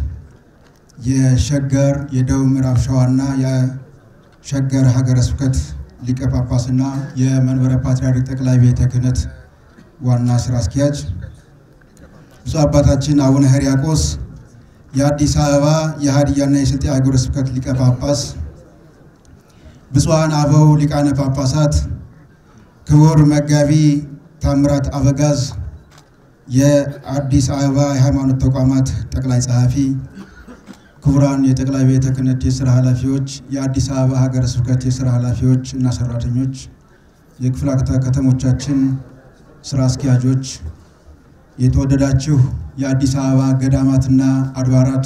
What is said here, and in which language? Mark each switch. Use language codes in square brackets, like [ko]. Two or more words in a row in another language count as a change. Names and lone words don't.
[am] የሸገር የደቡብ ምዕራብ ሸዋና የሸገር ሀገረ ስብከት ሊቀ ጳጳስና የመንበረ ፓትርያርክ ጠቅላይ ቤተ ክህነት ዋና ስራ አስኪያጅ፣ ብፁዕ አባታችን አቡነ ሕርያቆስ የአዲስ አበባ የሀዲያና የስልጤ ሀገረ ስብከት ሊቀ ጳጳስ፣ ብፁዓን አበው ሊቃነ ጳጳሳት፣ ክቡር መጋቢ ታምራት አበጋዝ የአዲስ አበባ የሃይማኖት ተቋማት ጠቅላይ ጸሐፊ፣ ክቡራን የጠቅላይ ቤተ ክህነት የሥራ ኃላፊዎች፣ የአዲስ አበባ ሀገረ ስብከት የሥራ ኃላፊዎች እና ሰራተኞች፣ የክፍለ ከተሞቻችን ስራ አስኪያጆች፣ የተወደዳችሁ የአዲስ አበባ ገዳማትና አድባራት